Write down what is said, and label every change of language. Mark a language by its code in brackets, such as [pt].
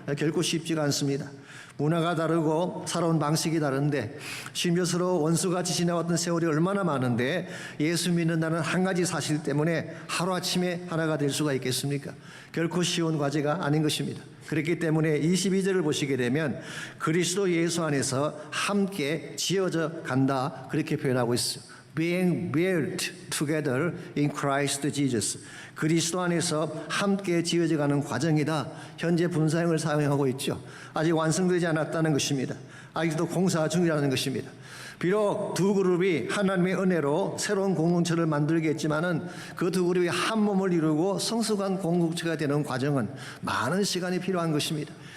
[ko] 결코 쉽지가 않습니다. 문화가 다르고 살아온 방식이 다른데, 심지어 서로 원수같이 지내왔던 세월이 얼마나 많은데 예수 믿는다는 한 가지 사실 때문에 하루아침에 하나가 될 수가 있겠습니까? 결코 쉬운 과제가 아닌 것입니다. 그렇기 때문에 22절을 보시게 되면 그리스도 예수 안에서 함께 지어져 간다, 그렇게 표현하고 있어요. [en] Being built together in Christ Jesus. [ko] 그리스도 안에서 함께 지어져가는 과정이다. 현재 분사형을 사용하고 있죠. 아직 완성되지 않았다는 것입니다. 아직도 공사 중이라는 것입니다. 비록 두 그룹이 하나님의 은혜로 새로운 공동체를 만들겠지만은 그 두 그룹이 한 몸을 이루고 성숙한 공동체가 되는 과정은 많은 시간이 필요한 것입니다.